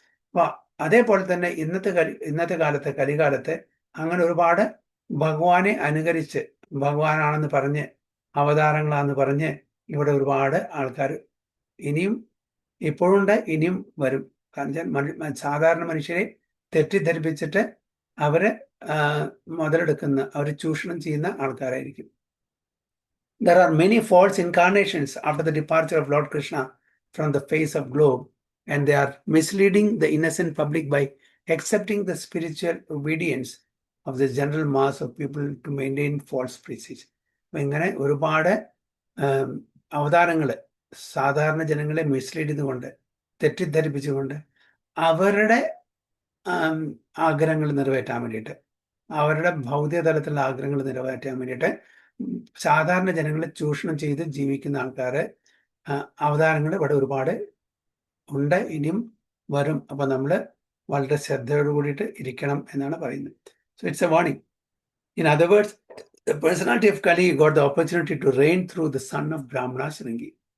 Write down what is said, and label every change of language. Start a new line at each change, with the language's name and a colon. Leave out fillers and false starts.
Malayalam: അപ്പൊ അതേപോലെ തന്നെ ഇന്നത്തെ കാലത്ത്, കലികാലത്ത് അങ്ങനെ ഒരുപാട് ഭഗവാനെ അനുകരിച്ച് ഭഗവാനാണെന്ന് പറഞ്ഞ് അവതാരങ്ങളാന്ന് പറഞ്ഞ് ഇവിടെ ഒരുപാട് ആൾക്കാർ ഇനിയും ഇപ്പോഴുണ്ട്, ഇനിയും വരും. കാരണം സാധാരണ മനുഷ്യരെ തെറ്റിദ്ധരിപ്പിച്ചിട്ട് അവരെ മുതലെടുക്കുന്ന, അവർ ചൂഷണം ചെയ്യുന്ന ആൾക്കാരായിരിക്കും.
English: There are many false incarnations after the departure of Lord Krishna from the face of globe, and they are misleading the innocent public by accepting the spiritual obedience of the general mass of people to maintain false prestige.
Malayalam: ഇങ്ങനെ ഒരുപാട് അവതാരങ്ങള് സാധാരണ ജനങ്ങളെ mislead ചെയ്തുകൊണ്ട്, തെറ്റിദ്ധരിപ്പിച്ചുകൊണ്ട് അവരുടെ ആഗ്രഹങ്ങൾ നിറവേറ്റാൻ വേണ്ടിയിട്ട്, അവരുടെ ഭൗതിക തലത്തിലുള്ള ആഗ്രഹങ്ങൾ നിറവേറ്റാൻ വേണ്ടിയിട്ട് സാധാരണ ജനങ്ങളെ ചൂഷണം ചെയ്ത് ജീവിക്കുന്ന ആൾക്കാര് അവതാരങ്ങൾ ഇവിടെ ഒരുപാട് ഉണ്ട്, ഇനിയും വരും. അപ്പൊ നമ്മള് വളരെ ശ്രദ്ധയോട് കൂടിയിട്ട് ഇരിക്കണം എന്നാണ് പറയുന്നത്.
English: So it's a warning. In other words, the personality of Kali got the opportunity to reign through the son of Brahmana Shringi.